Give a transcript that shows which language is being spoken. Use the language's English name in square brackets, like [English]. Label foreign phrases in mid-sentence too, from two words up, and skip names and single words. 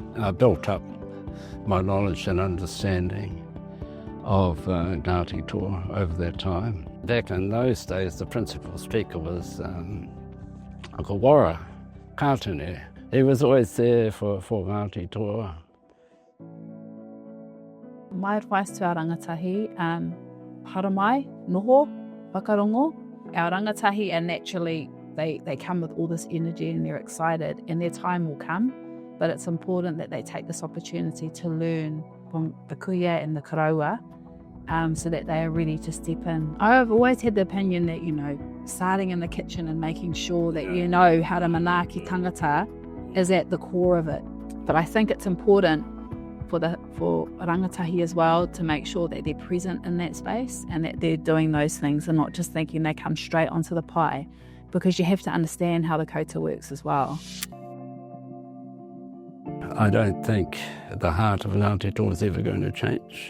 [English] I built up my knowledge and understanding of Ngāti Toa over that time. Back in those days, the principal speaker was Uncle Wara Kātune. He was always there for Ngāti Toa. My advice to our rangatahi, [Māori] haramai, noho, whakarongo. [English] Our rangatahi are naturally, they come with all this energy and they're excited, and their time will come, but it's important that they take this opportunity to learn from the kuia and the karaua, so that they are ready to step in. I've always had the opinion that, you know, starting in the kitchen and making sure that you know how to [Māori] manaaki tangata [English] is at the core of it. But I think it's important for rangatahi as well to make sure that they're present in that space and that they're doing those things and not just thinking they come straight onto the pai, because you have to understand how the kouta works as well. I don't think the heart of Ngāti Toa is ever going to change.